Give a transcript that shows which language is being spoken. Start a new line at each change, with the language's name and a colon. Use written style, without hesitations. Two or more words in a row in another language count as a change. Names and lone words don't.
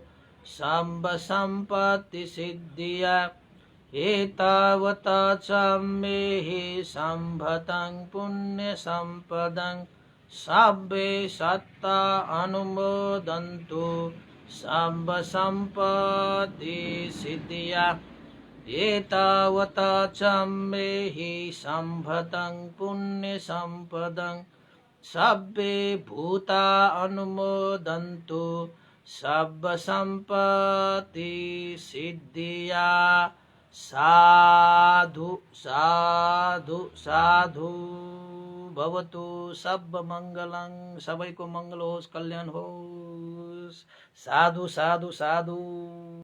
Pali: सम्पत्तिसिद्धिया एतावता सम्मेहि सम्भतं पुण्यसम्पदं सब्बे सत्ता अनुमोदन्तु सम्पत्तिसिद्धिया एतावता सम्मेहि सम्भतं पुण्यसम्पदं सब्बे भूता अनुमोदन्तु सर्वसम्पत्तिसिद्धिया साधु साधु साधु भवतु सर्वमङ्गलं
Nepali: सबैको मङ्गल होस् कल्याण होस्
Pali: साधु साधु साधु